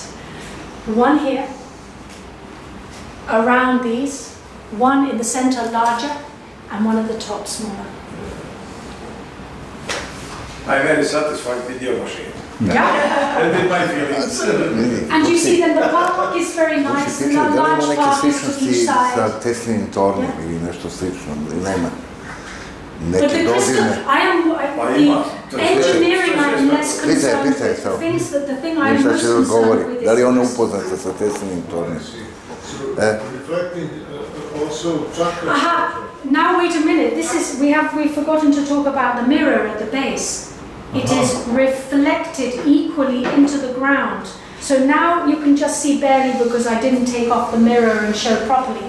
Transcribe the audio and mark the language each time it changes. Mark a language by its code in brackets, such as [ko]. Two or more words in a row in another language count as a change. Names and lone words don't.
[en] One here, around these, one in the center larger, and one at the top smaller. I'm very satisfied with your machine. Yeah. And with my feelings. And you see then the purple is very nice, and the [sr] Da li [en] large [sr] ima neke [en] particles to [sr] sličnosti [en] each [sr] sa [en] side. [sr] Teslinim tornjem ili nešto slično? Ili nema? [en] But [sr] Neke [en] the crystal, [sr] dodirne? [en] I am the engineering. I'm less concerned with the things that the thing I'm [sr] Ništa [en] most [sr] će [en] concerned [sr] odgovori. [en] with [sr] Da li [en] is [sr] ona [en] crystal. [sr] upoznata sa Teslinim tornjem? [en] Reflecting also chakra. Aha! Now wait a minute. We've forgotten to talk about the mirror at the base. It is reflected equally into the ground. So now you can just see barely because I didn't take off the mirror and show properly.